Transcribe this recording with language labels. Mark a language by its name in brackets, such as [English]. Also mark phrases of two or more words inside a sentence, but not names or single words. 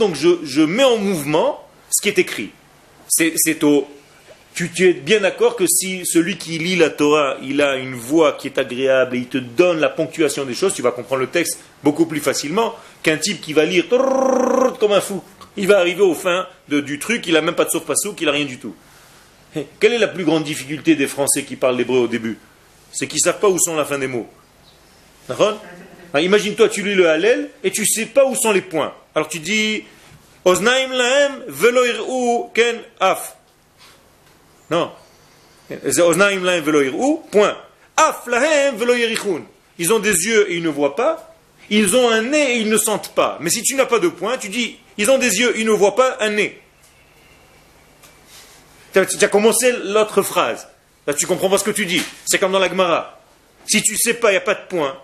[French] Donc, je mets en mouvement ce qui est écrit. Tu es bien d'accord que si celui qui lit la Torah, il a une voix qui est agréable et il te donne la ponctuation des choses, tu vas comprendre le texte beaucoup plus facilement qu'un type qui va lire comme un fou. Il va arriver au fin du truc, il n'a même pas de sauf-passouk, il n'a rien du tout. Quelle est la plus grande difficulté des Français qui parlent l'hébreu au début? C'est qu'ils ne savent pas où sont la fin des mots. D'accord? Imagine-toi, tu lis le Hallel et tu ne sais pas où sont les points. Alors tu dis [Hebrew] אזניים להם ולא יראו כן אף. [French] Non. [Hebrew] אזניים להם ולא יראו, point. אף להם ולא יריחון. [French] Ils ont des yeux et ils ne voient pas. Ils ont un nez et ils ne sentent pas. Mais si tu n'as pas de point, tu dis ils ont des yeux, ils ne voient pas, un nez. Tu as commencé l'autre phrase. Là, tu comprends pas ce que tu dis. C'est comme dans la Gemara. Si tu sais pas, il n'y a pas de point.